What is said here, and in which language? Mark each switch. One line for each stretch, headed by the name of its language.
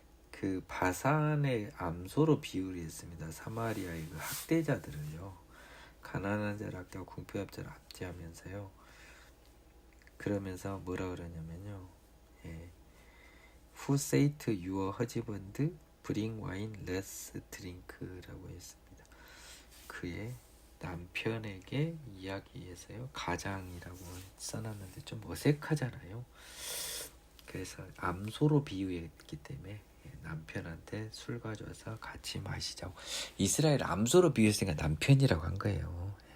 Korean: 그 바산의 암소로 비유를 했습니다. 사마리아의 그 학대자들을요. 가난한 자를 학대하고 궁핍자를 압제하면서요. 그러면서 뭐라 그러냐면요.
English: Who say to your husband, bring wine, let's drink라고 했습니다.
Korean: 그의 남편에게 이야기해서요. 가장이라고 써놨는데 좀 어색하잖아요. 그래서 암소로 비유했기 때문에 남편한테 술 가져와서 같이 마시자고. 이스라엘 암소로 비유했으니까 남편이라고 한 거예요.